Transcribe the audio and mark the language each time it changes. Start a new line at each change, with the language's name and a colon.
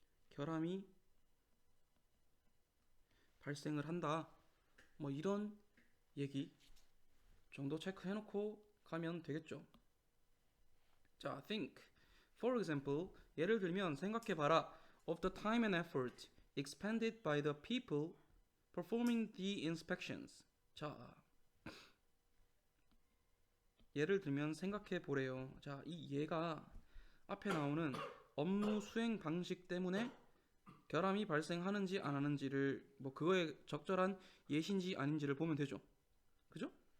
Korean: 결함이 발생을 한다. 뭐 이런 얘기 정도 체크해놓고 가면 되겠죠. 자,
English: think. For example,
Korean: 예를 들면 생각해봐라.
English: Of the time and effort expended by the people performing the inspections.
Korean: 자, 예를 들면 생각해 보래요. 자, 이 예가 앞에 나오는 업무 수행 방식 때문에 결함이 발생하는지 안 하는지를 뭐 그거에 적절한 예시인지 아닌지를 보면 되죠. 그죠?